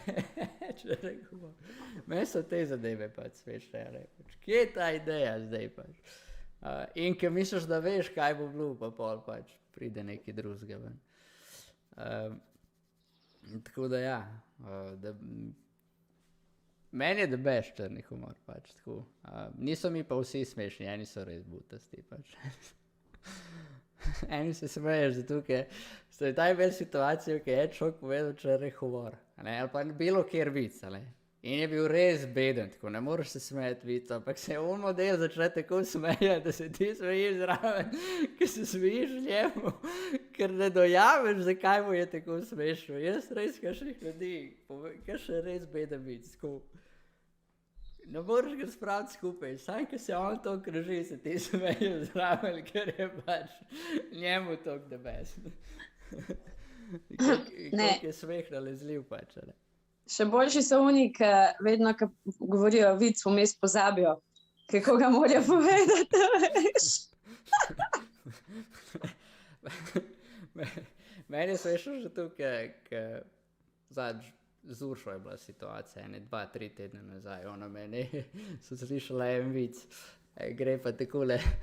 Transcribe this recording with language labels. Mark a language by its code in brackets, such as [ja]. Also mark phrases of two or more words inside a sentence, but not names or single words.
[sl] Meni so te zadeve pač smešne. Kje je ta ideja zdaj pač? In ko misliš, da veš, kaj bo bilo, pa pol pač pride nekaj drugega ven. Tako da ja, meni je [en] the best [sl] črni humor, pač tako. Niso mi pa vsi smešni, eni so res butasti, pač. Eni se smeješ, zato ker so v taj vel situacijo, ki je človek povedal črni humor, ali pa bilo kjer vic, ali. In je bil res beden, tako ne moreš se smejati vicu, ampak se on model začne tako smejati, da se ti smejiš zraven, ker se smejiš njemu, ker ne dojameš, zakaj mu je tako smešno. Jaz res kakšnih ljudi, kakšen res beden vic, tako. Ne moreš ga spraviti skupaj, sam, ko se on to križi, se ti smejiš zraven, ker je pač njemu tok [en] the best. [sl] Koliko je smeh nalezljiv pač, ali. Še boljši so oni, ki vedno, ko govorijo vic, vmes pozabijo, kako ga morajo povedati, veš. Meni je smešno že to, ker z Uršo je bila situacija, 2-3 tedne nazaj, ona meni, so slišala en vic, gre pa takole.